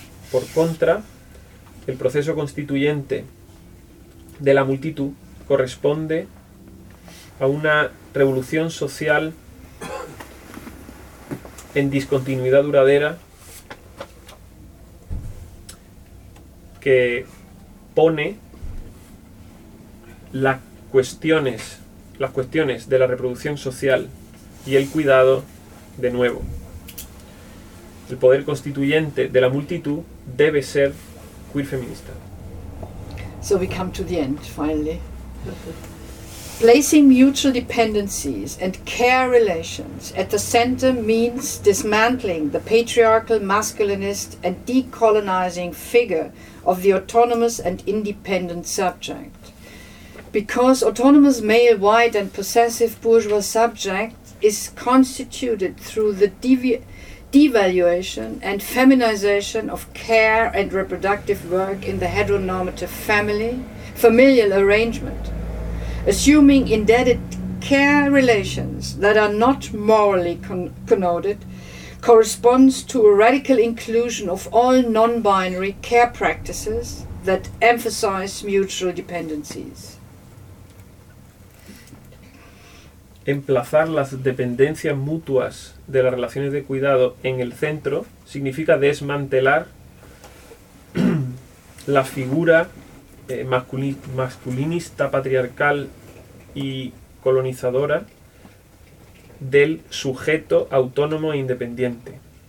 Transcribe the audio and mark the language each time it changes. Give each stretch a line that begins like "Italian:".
Spanish: Por contra, el proceso constituyente de la multitud corresponde a una revolución social en discontinuidad duradera que pone las cuestiones de la reproducción social y el cuidado de nuevo. El poder constituyente de la multitud debe ser queer feminista.
English: So we come to the end, finally. Placing mutual dependencies and care relations at the center means dismantling the patriarchal, masculinist and decolonizing figure of the autonomous and independent subject. Because autonomous male, white and possessive bourgeois subject is constituted through the devaluation and feminization of care and reproductive work in the heteronormative familial arrangement, assuming indebted care relations that are not morally connoted, corresponds to a radical inclusion of all non-binary care practices that emphasize mutual dependencies.
Spanish: Emplazar las dependencias mutuas de las relaciones de cuidado en el centro significa desmantelar la figura masculinista, patriarcal y colonizadora del sujeto autónomo e independiente.